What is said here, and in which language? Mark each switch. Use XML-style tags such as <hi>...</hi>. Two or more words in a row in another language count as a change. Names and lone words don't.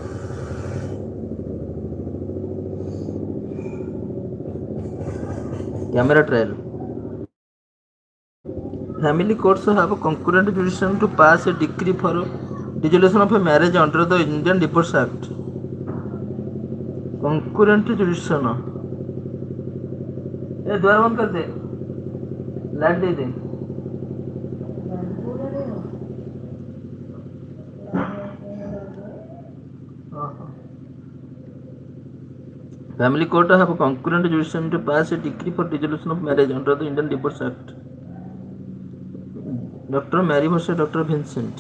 <en>Camera trial. Family courts have a concurrent jurisdiction to pass a decree for dissolution of a marriage under the Indian Divorce Act. Concurrent jurisdiction.</en> <hi>ए द्वार बंद कर दे, लाइट दे दे.</hi> <en>Family court have a concurrent jurisdiction to pass a decree for dissolution of marriage under the Indian Divorce Act. Dr. Mary versus Dr. Vincent.</en>